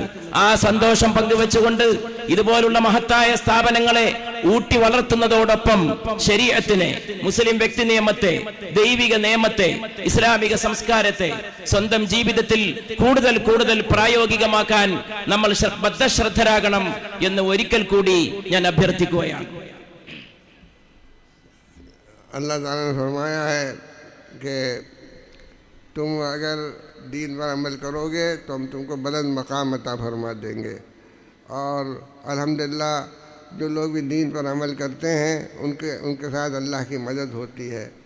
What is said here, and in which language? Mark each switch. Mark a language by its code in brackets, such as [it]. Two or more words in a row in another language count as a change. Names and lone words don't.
[ml] ആ സന്തോഷം പങ്കുവെച്ചുകൊണ്ട് ഇതുപോലുള്ള മഹത്തായ സ്ഥാപനങ്ങളെ ഊട്ടി വളർത്തുന്നതോടൊപ്പം ശരീഅത്തിനെ, മുസ്ലിം വ്യക്തി നിയമത്തെ, ദൈവിക നിയമത്തെ, ഇസ്ലാമിക സംസ്കാരത്തെ സ്വന്തം ജീവിതത്തിൽ കൂടുതൽ കൂടുതൽ പ്രായോഗികമാക്കാൻ നമ്മൾ ബദ്ധശ്രദ്ധരാകണം എന്ന് ഒരിക്കൽ കൂടി ഞാൻ അഭ്യർത്ഥിക്കുകയാണ്. [hi] अल्लाह ताला ने फरमाया है कि तुम अगर दीन पर अमल करोगे तो हम तुमको बुलंद मकाम अता फरमा देंगे। और अल्हम्दुलिल्लाह जो लोग भी दीन पर अमल करते हैं उनके साथ अल्लाह की मदद होती है।